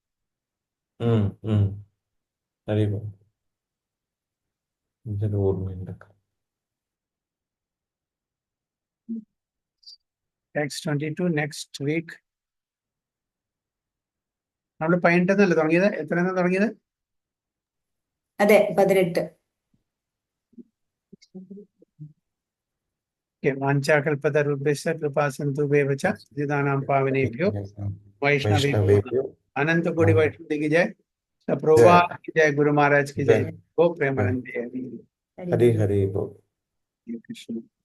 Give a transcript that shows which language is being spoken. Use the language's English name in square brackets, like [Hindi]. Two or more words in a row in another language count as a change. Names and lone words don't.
[English] text 22 next week. [Malayalam] നമ്മള് 18 തുടങ്ങിയത്. എത്രയെന്നാ തുടങ്ങിയത്? അതെ, 18. [Sanskrit] വാഞ്ചാകൽപതരുഭ്യശ്ച കൃപാസിന്ധുഭ്യശ്ച പതിതാനാം പാവനേഭ്യോ വൈഷ്ണവേഭ്യോ [Hindi] अनंत कोटि वैष्णव की जय, प्रभुपाद की जय, गुरु महाराज की जय, गो प्रेमानंद। हरि हरि बोल। कृष्ण।